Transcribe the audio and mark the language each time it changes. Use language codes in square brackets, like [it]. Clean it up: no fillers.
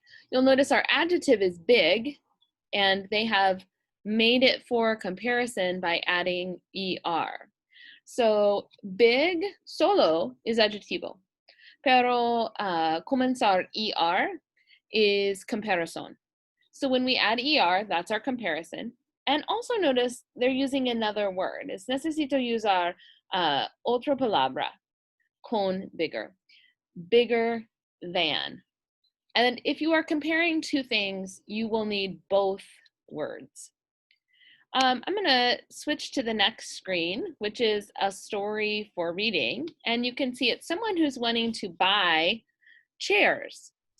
[en] You'll notice our adjective is big, and they have made it for comparison by adding ER. So big solo is [es] adjetivo, pero comenzar [en] ER is comparison. So when we add ER, that's our comparison. And also notice they're using another word. [es] Es necesito usar otra palabra con [en] bigger than. And if you are comparing two things, you will need both words. I'm going to switch to the next screen, which is a story for reading. And you can see it's someone who's wanting to buy chairs.